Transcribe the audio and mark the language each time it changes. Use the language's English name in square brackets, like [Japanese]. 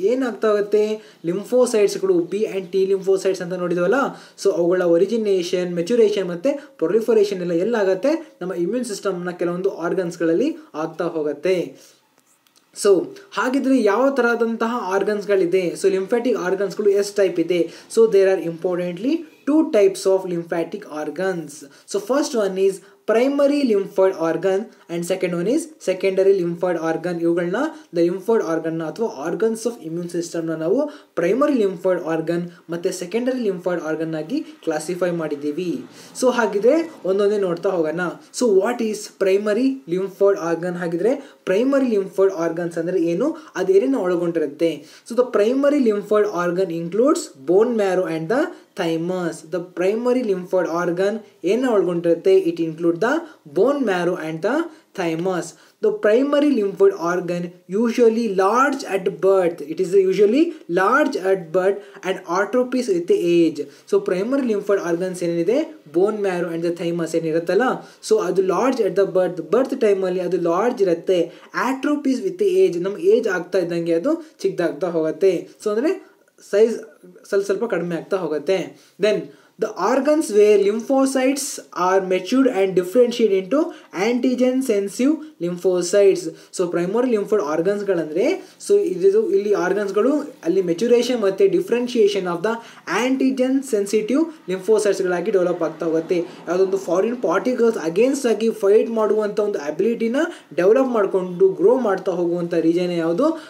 [Kannada] ಏನಾಗ್ತಾ ಹೋಗುತ್ತೆ, ಲಿಂಫೋಸೈಟ್ಸ್ಗಳು, B and T lymphocytes ಅಂತ ನೋಡಿದ್ವಲ್ಲ, ಸೊ ಅವುಗಳ ಒರಿಜಿನೇಷನ್, ಮೆಚುರೇಷನ್ ಮತ್ತು ಪ್ರೊಲಿಫರೇಷನ್ ಎಲ್ಲ ಎಲ್ಲಾಗುತ್ತೆ, ನಮ್ಮ ಇಮ್ಯೂನ್ ಸಿಸ್ಟಮ್ನ ಕೆಲವೊಂದು ಆರ್ಗನ್ಸ್ಗಳಲ್ಲಿ ಆಗ್ತಾ ಹೋಗುತ್ತೆ. ಸೊ ಹಾಗಿದ್ರೆ ಯಾವ ಥರದಂತಹ ಆರ್ಗನ್ಸ್ಗಳಿದೆ? ಸೊ ಲಿಂಫ್ಯಾಟಿಕ್ ಆರ್ಗನ್ಸ್ಗಳು ಎಷ್ಟು ಟೈಪ್ ಇದೆ? [English] So there are importantly 2 types of lymphatic organs. So first one is primary lymphoid organ and second one is secondary lymphoid organ. [Kannada] ಇವುಗಳನ್ನ ದ ಲಿಂಫಾಯ್ಡ್ ಆರ್ಗನ್ನ ಅಥವಾ ಆರ್ಗನ್ಸ್ ಆಫ್ ಇಮ್ಯೂನ್ ಸಿಸ್ಟಮ್ನ ನಾವು primary lymphoid organ ಮತ್ತು secondary lymphoid organ ಆಗಿ classify ಮಾಡಿದ್ದೀವಿ. So ಹಾಗಿದ್ರೆ ಒಂದೊಂದೇ ನೋಡ್ತಾ ಹೋಗೋಣ. [English] So what is primary lymphoid organ? [Kannada] ಹಾಗಿದ್ರೆ ಪ್ರೈಮರಿ ಲಿಂಫಾಯ್ಡ್ ಆರ್ಗನ್ಸ್ ಅಂದರೆ ಏನು, ಅದೇನೇನು ಒಳಗೊಂಡಿರುತ್ತೆ? [English] So the primary lymphoid organ includes bone marrow and the thymus. The primary lymphoid organ [Kannada] ಏನು ಒಳಗೊಂಡಿರುತ್ತೆ? [English] It include the bone marrow and the thymus. The primary lymphoid organ usually large at birth. It is usually large at birth and atrophies with the age. [Kannada] So primary lymphoid organs ಏನಿದೆ, bone marrow and the thymus ಏನಿರುತ್ತಲ್ಲ, so ಅದು [English] large at the birth [Kannada] ಟೈಮಲ್ಲಿ ಅದು large ಇರುತ್ತೆ. [English] atrophies with age, [Kannada] ನಮ್ಮ age ಆಗ್ತಾ ಇದ್ದಂಗೆ ಅದು ಚಿಕ್ಕದಾಗ್ತಾ ಹೋಗುತ್ತೆ. ಸೊ ಅಂದರೆ ಸೈಜ್ ಸ್ವಲ್ಪ ಕಡಿಮೆ ಆಗ್ತಾ ಹೋಗುತ್ತೆ. Then [English] The organs where lymphocytes are matured and differentiate into antigen sensitive lymphocytes. [Kannada] So primary ಲಿಂಫೋಯ್ಡ್ ಆರ್ಗನ್ಸ್ಗಳಂದರೆ so ಇದು ಇಲ್ಲಿ ಆರ್ಗನ್ಸ್ಗಳು ಅಲ್ಲಿ ಮೆಚುರೇಷನ್ ಮತ್ತು [English] differentiation of the antigen sensitive [Kannada] ಲಿಂಫೋಸೈಟ್ಸ್ಗಳಾಗಿ develop ಆಗ್ತಾ ಹೋಗುತ್ತೆ. ಯಾವುದೊಂದು ಫಾರಿನ್ ಪಾರ್ಟಿಕಲ್ಸ್ ಅಗೇನ್ಸ್ಟ್ ಆಗಿ ಫೈಟ್ ಮಾಡುವಂಥ ಒಂದು ಅಬಿಲಿಟಿನ ಡೆವಲಪ್ ಮಾಡಿಕೊಂಡು ಗ್ರೋ ಮಾಡ್ತಾ ಹೋಗುವಂಥ ರೀಜನ್ ಯಾವುದು?